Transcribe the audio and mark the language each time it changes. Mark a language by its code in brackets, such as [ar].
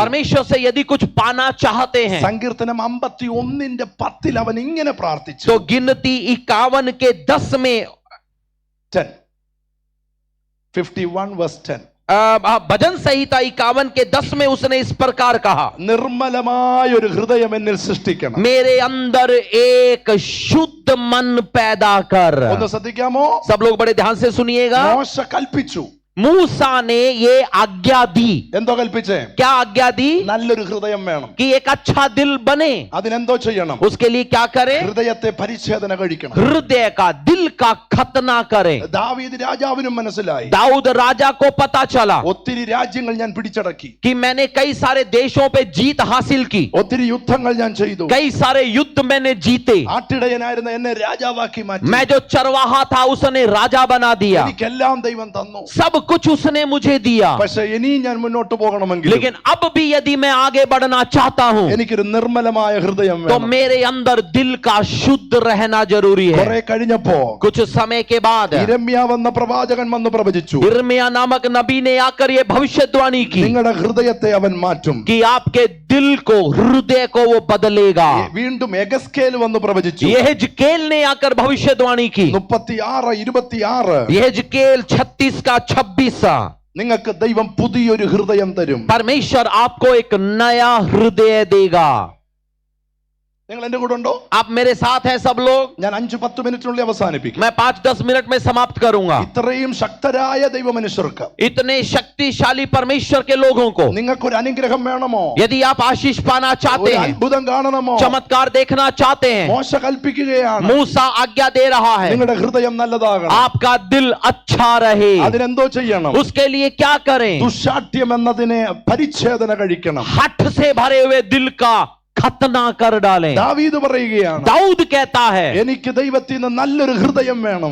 [hi] परमेश्वर से यदि कुछ पाना चाहते हैं, [ml] സങ്കീർത്തനം 51:10 അവൻ ഇങ്ങനെ പ്രാർത്ഥിച്ചു. [hi] तो गिनती 51:10 में 10 51:10 भजन संहिता 51:10 में उसने इस प्रकार कहा, [ml] നിർമ്മലമായ ഒരു ഹൃദയം എന്നിൽ സൃഷ്ടിക്കണം. [hi] मेरे अंदर एक शुद्ध मन पैदा कर. [ml] ഒന്ന് ശ്രദ്ധിക്കാമോ? [hi] सब लोग बड़े ध्यान से सुनिएगा. [ml] മോശ കൽപ്പിച്ചു. [hi] मूसा ने ये आज्ञा दी. [ml] എന്തോ കൽപ്പിച്ചേ? [hi] क्या आज्ञा दी? [ml] നല്ലൊരു ഹൃദയം വേണം. [hi] कि एक अच्छा दिल बने. [ml] അതിനെന്തോ ചെയ്യണം? [hi] उसके लिए क्या करे? [ml] ഹൃദയത്തെ പരിച്ഛേദന കഴിക്കണം. [hi] हृदय का, दिल का खतना करे. [ml] ദാവീദ് രാജാവിനും മനസ്സിലായി, [hi] दाऊद राजा को पता चला [ml] ഒത്തിരി രാജ്യങ്ങൾ ഞാൻ പിടിച്ചടക്കി, [hi] कि मैंने कई सारे देशों पे जीत हासिल की, [ml] ഒത്തിരി യുദ്ധങ്ങൾ ഞാൻ ചെയ്തു, [hi] कई सारे युद्ध मैंने जीते, [ml] ആട്ടിടയനായിരുന്ന എന്നെ രാജാവാക്കി മാറ്റി, [hi] मैं जो चरवाहा था उसने राजा बना दिया, [ml] എനിക്കെല്ലാം ദൈവം തന്നു. [hi] सब कुछ उसने मुझे दिया. [ml] പക്ഷെ ഇനിയും ഞാൻ മുന്നോട്ട് പോകണമെങ്കിൽ, [hi] लेकिन अब भी यदि मैं आगे बढ़ना चाहता हूं, [ml] എനിക്കൊരു നിർമ്മലമായ ഹൃദയം [hi] तो [ml] വേണം. [hi] मेरे अंदर दिल का शुद्ध रहना जरूरी है. [ml] കുറെ കഴിഞ്ഞപ്പോ [hi] कुछ समय के बाद [ml] യിരെമ്യാവ് എന്ന പ്രവാചകൻ വന്ന് പ്രവചിച്ചു, [hi] यिर्मयाह नामक नबी ने आकर ये भविष्यवाणी की [ml] നിങ്ങളുടെ ഹൃദയത്തെ അവൻ മാറ്റും. [hi] कि आपके दिल को, हृदय को वो बदलेगा. [ml] വീണ്ടും എഗസ്കേൽ വന്ന് പ്രവചിച്ചു. [hi] यहेजकेल ने आकर भविष्यवाणी की. 36:26 यहेजकेल 36:26 [ml] നിങ്ങൾക്ക് ദൈവം പുതിയൊരു ഹൃദയം തരും. [hi] परमेश्वर आपको एक नया हृदय देगा. [ml] നിങ്ങൾ എന്റെ കൂടെ ഉണ്ടോ? [hi] आप मेरे साथ हैं सब लोग? [ml] ഞാൻ 5-10 മിനിറ്റിനുള്ളിൽ അവസാനിപ്പിക്കും. [hi] मैं 5-10 मिनट में समाप्त करूंगा. [ml] ഇത്രയും ശക്തരായ ദൈവമനുഷ്യർക്ക്, [hi] इतने शक्तिशाली परमेश्वर के लोगों को, [ml] നിങ്ങൾക്കൊരു അനുഗ്രഹം വേണമോ? [hi] यदि आप आशीष पाना चाहते [ml] ഒരു [hi] हैं, [ml] അത്ഭുതം കാണണമോ? [hi] चमत्कार देखना चाहते हैं, [ml] മോശ കൽപ്പിക്കുകയാണ്, [hi] मूसा आज्ञा दे रहा है, [ml] നിങ്ങളുടെ ഹൃദയം നല്ലതാകണം. [hi] आपका दिल अच्छा रहे. [ml] അതിനെന്തോ ചെയ്യണം? [hi] उसके लिए क्या करें? [ml] ദുശാഠ്യം എന്നതിനെ പരിച്ഛേദന കഴിക്കണം. [hi] हठ से भरे हुए दिल का खतना कर डालें. [ml] ദാവീദ് പറയുകയാണ്, [hi] दाऊद कहता है, [ml] എനിക്ക് ദൈവത്തിൽ നിന്ന് നല്ലൊരു ഹൃദയം വേണം.